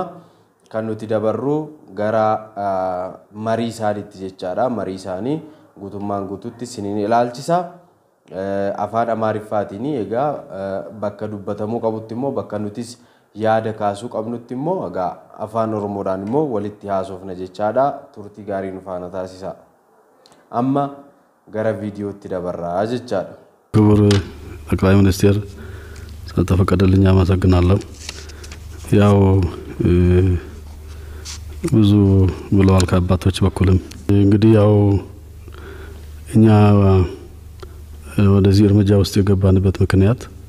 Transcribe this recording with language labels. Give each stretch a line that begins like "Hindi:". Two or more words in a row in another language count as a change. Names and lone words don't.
Oromo: kan nuti dabarru gara marii isaaniitti jechaadha marii isaanii guutummaan guutuutti siniin ilaalchisa afaan amaariffaatiin egaa bakka dubbatamuu qabutti immoo bakka nutis yaada kaasuu qabnutti immoo egaa afaan oromoodhaan immoo walitti haasofna jechaadha turtii gaarii nu faana taasisa amma gara ቪዲዮቲ ደበራ አጀቻለ
Amharic: ክቡር ጠቅላይ ሚኒስትር ስለተፈቀደልኝ አመሰግናለሁ ያው ብዙ ብለዋል ከአባቶች በኩልም እንግዲህ ያው እኛ ወደዚህ እርምጃ ውስጥ የገባንበት ምክንያት